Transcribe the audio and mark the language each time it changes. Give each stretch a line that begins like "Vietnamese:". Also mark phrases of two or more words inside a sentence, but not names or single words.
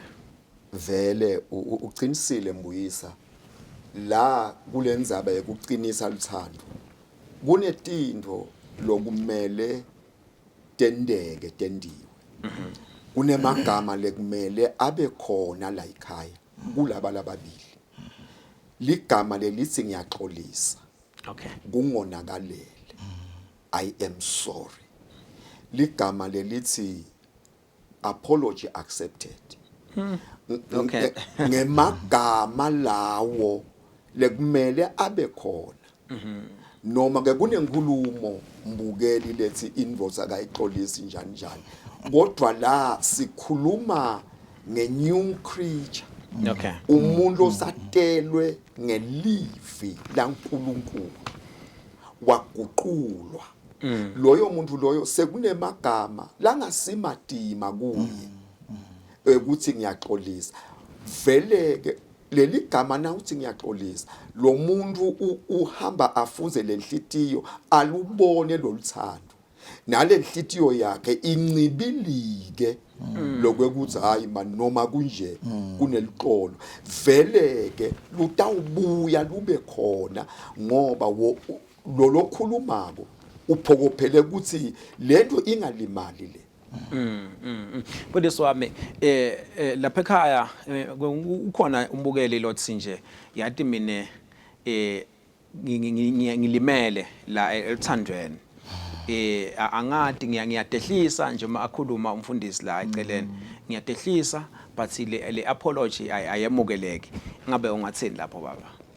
Swati: vele uqinisile Mbuyisa la kulenzaba yokuqinisa luthando kunetinto lokumele tendeke tendiwe kunemagama lekumele abe khona la ekhaya kulaba lababili ligama lelithi ngiyaxolisa okay kungonakalele
English: I am sorry
Swati: ligama lelithi
English: apology accepted
Swati: okay ngemagama lawo lekumele abe khona noma ke kunenkulumo mbukeli lethi invoza kayixolisi njani njani kodwa la sikhuluma nge-
English: new creature
Swati: okay umuntu osatelwe ngelivi laNkulunkulu waguqulwa loyo muntu loyo sekunemagama langasimadima kuye ukuthi ngiyaxolisa vele ke leli gama na uthi ngiyaxolisa lo muntu uhamba afunze lenhlitiyo alubone loluthando nalenhlitiyo yakhe incibilike lokwekuthi hayi man noma kunje kuneliqolo vele ke lutawubuya lube khona ngoba lo lokhulumako uphokophele ukuthi lento ingalimali le. Mfundisi wami lapha ekhaya ukhona umbukeli lothi nje yathi mina ngilimele la eluthandweni angadi ngiyadehlisa nje uma akhuluma umfundisi la eceleni ngiyadehlisa but le apology ayemukeleki ngabe ungathini lapho baba?